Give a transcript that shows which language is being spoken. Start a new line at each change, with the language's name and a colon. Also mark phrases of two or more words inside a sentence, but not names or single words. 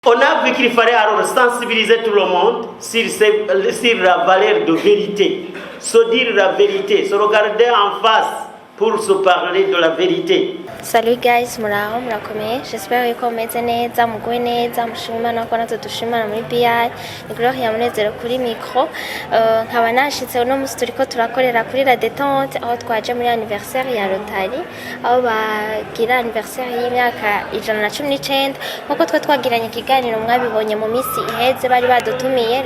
French: On a vu qu'il fallait alors sensibiliser tout le monde sur la valeur de vérité, se dire la vérité, se regarder en face pour se parler de la vérité. Salut guys,
Rundi: muraho murakomeye. J'espère ko meze neza, muguwe neza, mushima no kona tudushimana muri BI. Ni Gloria Munezero kuri micro. Nkaba nashitse uno musi turiko turakorera kuri la détente aho twaje muri anniversaire ya Rotary. Aho bagira anniversaire y'imyaka 119 nkuko twagiranye ikiganiro mwabibonye mu misi iheze bari badutumiye.